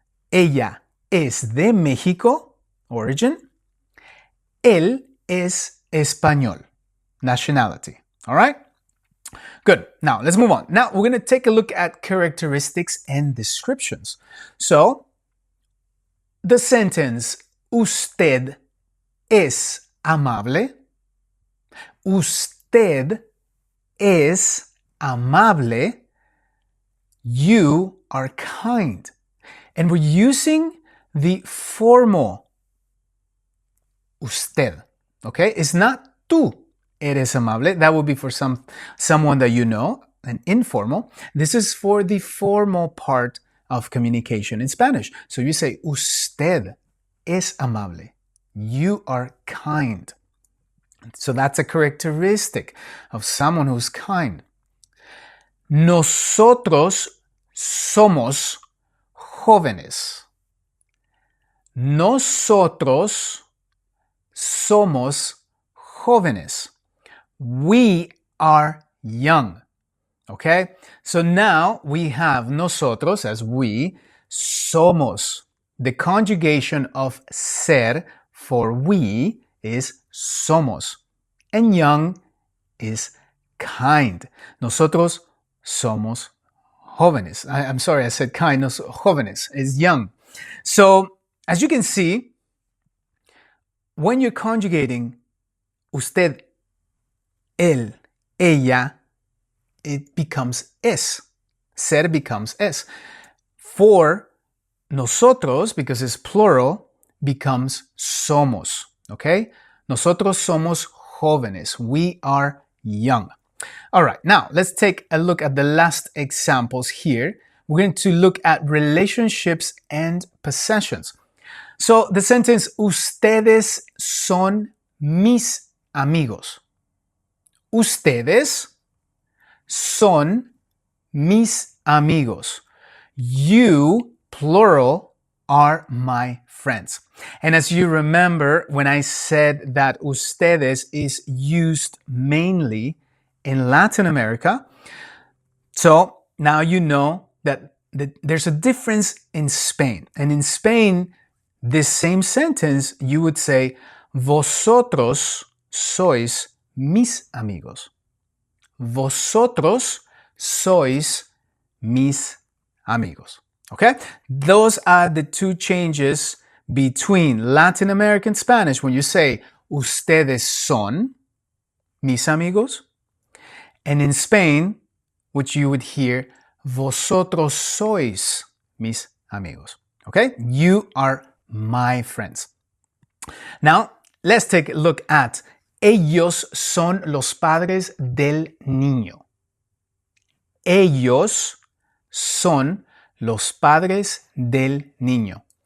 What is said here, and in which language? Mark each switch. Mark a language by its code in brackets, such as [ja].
[es] Ella es de México, origin. Él es español, nationality. [en] All right? Good. Now, let's move on. Now, we're going to take a look at characteristics and descriptions. So, the sentence, [es] usted es amable. Usted es amable. [en] You are kind. And we're using the formal usted. Okay? It's not [es] tú eres amable. [en] That would be for someone that you know, an informal. This is for the formal part of communication in Spanish. So you say, [es] usted es amable. [en] You are kind. So that's a characteristic of someone who's kind. [es] Nosotros somos jóvenes. Nosotros somos jóvenes. [en] We are young. Okay? So now we have nosotros as we, somos. The conjugation of ser for we is somos. And young is kind. [es] Nosotros somos jóvenes. [en] I'm sorry, I said kind. Jóvenes is young. So as you can see, when you're conjugating usted, él, ella, it becomes es. Ser becomes es. For nosotros, because it's plural, becomes somos. Okay? [es] Nosotros somos jóvenes. [en] We are young. All right, now let's take a look at the last examples here. We're going to look at relationships and possessions. So the sentence, [es] ustedes son mis amigos. Ustedes son mis amigos. [en] You, plural, are my friends. And as you remember, when I said that ustedes is used mainly in Latin America, so now you know that there's a difference in Spain. And in Spain, this same sentence, you would say, [es] vosotros sois mis amigos. Vosotros sois mis amigos. [en] Okay? Those are the two changes between Latin American Spanish when you say [es] ustedes son mis amigos, [en] and in Spain, which you would hear [es] vosotros sois mis amigos. [en] Okay? You are my friends. Now, let's take a look at [es] ellos son los padres del niño. Ellos son los padres del niño.